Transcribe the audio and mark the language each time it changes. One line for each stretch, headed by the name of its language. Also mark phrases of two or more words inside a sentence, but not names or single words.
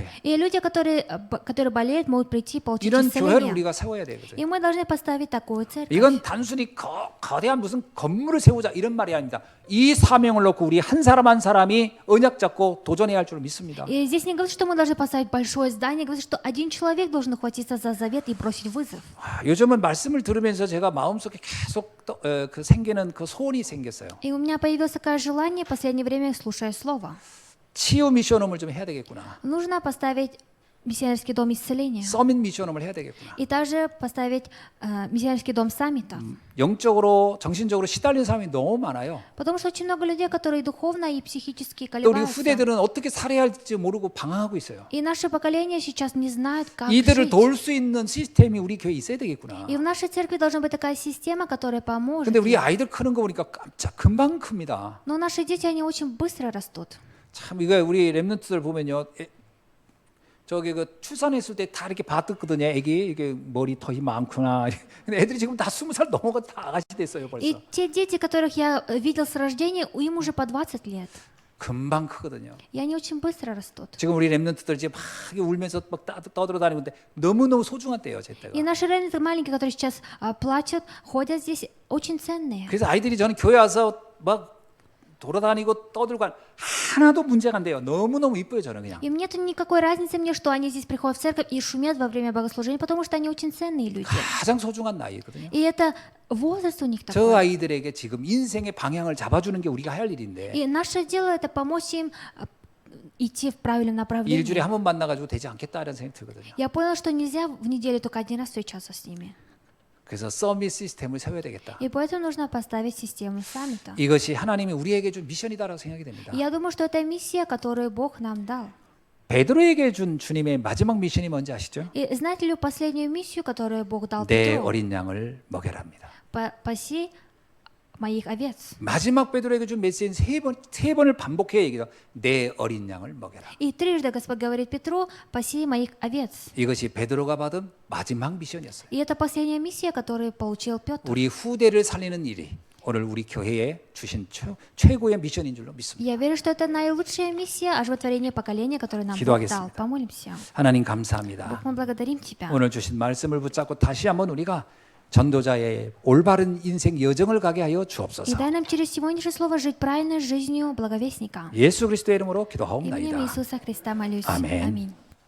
Russian: И люди, которые болеют, могут прийти и получить
Korean: 이런 교회를
Russian: исцеление.
Korean: 우리가 세워야 되거든요.
Russian: И мы должны поставить такую церковь.
Korean: 이건 단순히 거대한 무슨 건물을 세우자 이런 말이 아닙니다. 이 사명을 놓고 우리 한 사람 한 사람이 언약 잡고 도전해야 할 줄 믿습니다.
Russian: И здесь не говорится, что мы должны поставить большое здание, говорится, что один человек должен ухватиться за завет и бросить вызов.
Korean: 요즘은 말씀을 들으면서 제가 마음속에 계속 그 생기는 그 소원이 생겼어요.
Russian: И у меня появилось такое желание в последнее время, слушая Слово.
Korean: 치유 미션홈을 좀 해야 되겠구나.
Russian: Нужно поставить миссионерский дом исцеления.
Korean: 서밋 미션홈을 해야 되겠구나.
Russian: И также поставить миссионерский дом саммита.
Korean: 영적으로 정신적으로 시달리는 사람이 너무 많아요.
Russian: Потому что очень много людей, которые духовно и психически
Korean: 또 우리
Russian: колебаются.
Korean: 후대들은 어떻게 살아야 할지 모르고 방황하고 있어요.
Russian: И наше поколение сейчас не знает, как
Korean: 이들을
Russian: жить.
Korean: 도울 수 있는 시스템이 우리 교회에 있어야 되겠구나.
Russian: И в нашей церкви должна быть такая система, которая поможет.
Korean: 근데 우리 아이들 크는 거 보니까 깜짝 금방 큽니다.
Russian: Но наши дети, они очень быстро растут.
Korean: 참 이거 우리 랩런트들 보면요. 저기 그 출산했을 때 다 이렇게 봤거든요. 애기 이게 머리 털이 많구나. 근데 애들이 지금 다 20살 넘어가 다 아가씨 됐어요 벌써.
Russian: И те дети, которых я видел с рождения, им уже по 20 лет.
Korean: 금방 크거든요.
Russian: И они очень быстро растут.
Korean: 지금 우리 랩런트들 지금 막 울면서 막 떠들어 다니는데 너무너무 소중한 때예요, 제 때가.
Russian: И наши раненые маленькие, которые сейчас плачут, ходят здесь, очень ценные.
Korean: 그래서 아이들이 저는 교회 와서 막 돌아다니고 떠들고 하나도 문제가 안 돼요. 너무너무 이뻐요, 저는 그냥.
Russian: Им нет никакой разницы мне, что они здесь приходят в церковь и шумят во время богослужения, потому что они очень ценные люди.
Korean: 가장 소중한 나이거든요.
Russian: И это возраст у них
Korean: 저
Russian: такой.
Korean: 아이들에게 지금 인생의 방향을 잡아주는 게 우리가 할 일인데
Russian: И наше дело это помочь им идти в правильном
Korean: 일주일에
Russian: направлении.
Korean: 한 번 만나가지고 되지 않겠다는 생각이 들거든요.
Russian: Я понял, что нельзя в неделю только один раз встречаться с ними.
Korean: 그래서 서밋 시스템을 세워야 되겠다.
Russian: И поэтому нужно поставить систему саммита.
Korean: 이것이 하나님이 우리에게 준 미션이다라고 생각이 됩니다.
Russian: И я думаю, что это миссия, которую Бог нам дал.
Korean: 베드로에게 준 주님의 마지막 미션이 뭔지 아시죠?
Russian: И знаете ли вы последнюю миссию, которую Бог дал
Korean: 내
Russian: Петру?
Korean: 어린 양을 먹여랍니다.
Russian: Паси моих овец.
Korean: 마지막 베드로에게 준 메시지는 세 번을 반복해 얘기해요. 내 어린 양을 먹여라.
Russian: И трижды Господь говорит Петру, паси моих овец.
Korean: 이것이 베드로가 받은 마지막 미션이었어요.
Russian: И это последняя миссия, которую получил Петр.
Korean: 우리 후대를 살리는 일이 오늘 우리 교회에 주신 최고의 미션인 줄로 믿습니다.
Russian: Я верю, что это наилучшая миссия оживотворения поколения, которую нам Бог
Korean: 기도하겠습니다.
Russian: дал. Помолимся.
Korean: 하나님 감사합니다.
Russian: Бог, мы благодарим Тебя.
Korean: 오늘 주신 말씀을 붙잡고 다시 한번 우리가 전도자의 올바른 인생 여정을 가게 하여
Russian: И
Korean: 주옵소서.
Russian: дай нам через сегодняшнее слово жить правильной жизнью благовестника.
Korean: 예수 그리스도의 이름으로
Russian: Именем
Korean: 기도하옵나이다.
Russian: Иисуса Христа молюсь. Аминь. Аминь.